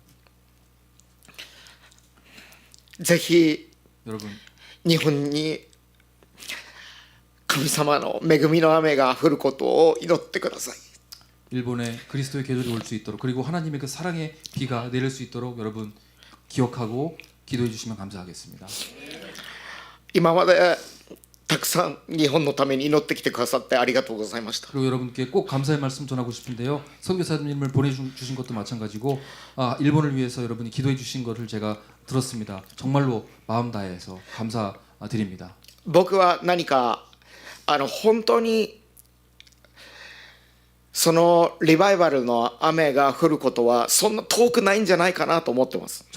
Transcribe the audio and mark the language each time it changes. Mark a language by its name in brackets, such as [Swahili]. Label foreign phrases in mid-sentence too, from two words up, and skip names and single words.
[Japanese] ぜひ [Korean] 여러분 [Japanese] 日本に神様の恵みの雨が降ることを祈ってください。 [Korean] 일본에 그리스도의 계절이 올 수 있도록 그리고 하나님의 그 사랑의 비가 내릴 수 있도록 여러분 기억하고 기도해 주시면 감사하겠습니다. [Japanese] 今までたくさん日本のために祈ってきてくださってありがとうございました。 [Korean] 그리고 여러분께 꼭 감사의 말씀 전하고 싶은데요. 선교사님을 보내주신 것도 마찬가지고 일본을 위해서 여러분이 기도해 주신 것을 제가 들었습니다. 정말로 마음 다해서 감사드립니다. [Japanese] 僕は何か本当にそのリバイバルの雨が降ることはそんな遠くないんじゃないかなと思ってます。